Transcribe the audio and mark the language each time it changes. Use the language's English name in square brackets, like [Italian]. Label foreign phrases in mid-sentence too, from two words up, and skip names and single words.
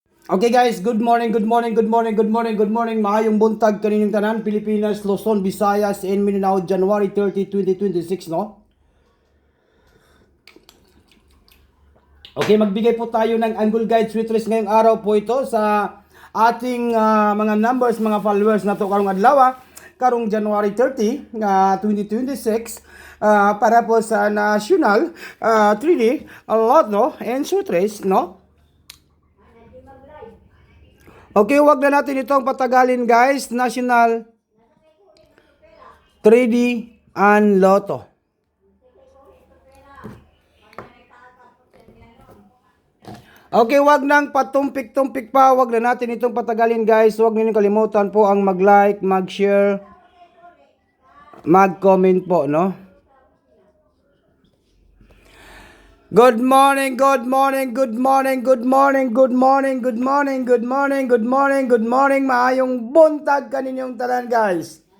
[English] Okay guys, good morning, good morning, good morning, good morning, good morning. [Cebuano] Maayong buntag kaninyong tanan, Pilipinas, Luzon, Visayas, [English] and Mindanao, January 30, 2026, no? [Filipino] Okay, magbigay po tayo ng Angle Guide Sweet Risk ngayong araw po ito sa ating mga numbers, mga followers na to [Cebuano] karong adlaw, karong January 30, 2026, [Filipino] para po sa National 3D Lotto and Sweet Risk, no? Okay, wag na natin itong patagalin guys. National 3D and Lotto. Okay, wag nang patumpik-tumpik pa. Wag na natin itong patagalin guys. Wag niyo kalimutan po ang mag-like, mag-share, mag-comment po, no? [English] Good morning, good morning, good morning, good morning, good morning, good morning, good morning, good morning, good morning. [Cebuano] Maayong buntag kaninyong tanan guys.